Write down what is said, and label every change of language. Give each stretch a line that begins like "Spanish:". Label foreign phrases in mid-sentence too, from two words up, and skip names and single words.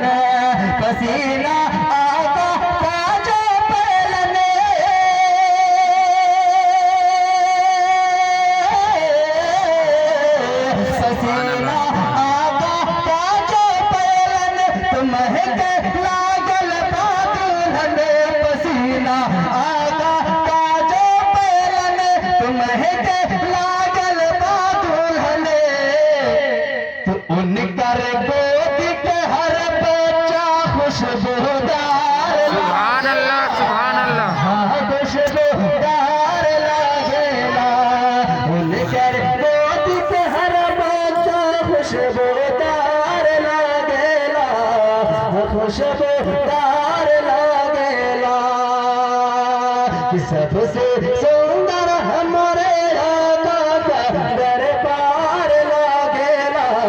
Bhojpuri: पसीना आका का जो पैलन पसीना आका का जो पैलन तुम्हें लागल बा दुल्हन। पसीना आका का जो पैलन तुम्हें लागल बा दुल्हन। तो उनकर गोद के हर बच्चा खुशबूदार।
Arabic: سبحان الله سبحان الله.
Bhojpuri: हाँ खुशबूदार लागेला। उनकर गोद के हर बच्चा खुशबूदार लागेला। खुशबूदार लागेला। कि सबसे सुंदर हमारे आका का दरबार लागेला।